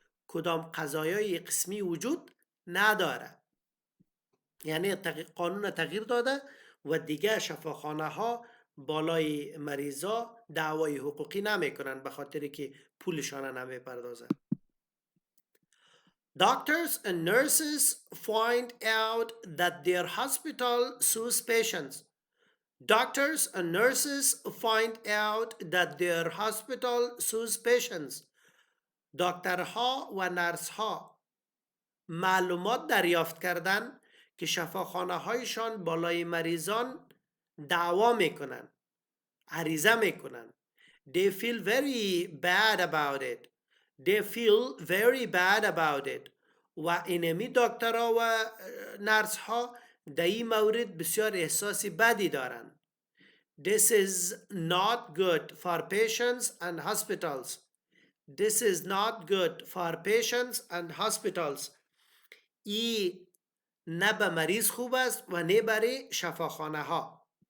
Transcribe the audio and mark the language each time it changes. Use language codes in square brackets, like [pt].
[fa] کدام قضایای قسمی وجود نداره. یعنی قانون تغییر داده و دیگه شفاخانه ها بالای مریضا دعوای حقوقی نمیکنن به خاطر که پولشان نمیپردازن. [en] Doctors and nurses find out that their hospital sues patients. Doctors and nurses find out that their hospital sues patients. [fa] دکترها و نرسها معلومات دریافت کردن که شفاخانه هایشان بالای مریضان دعوا میکنن، عریضه میکنن. [en] They feel very bad about it. They feel very bad about it. [fa] و اینمی دکترها و نرس ها در این مورد بسیار احساس بدی دارن. [en] This is not good for patients and hospitals. This is not good for patients and hospitals. [fa] ای نه به مریض خوب است و نه برای شفاخانه ها.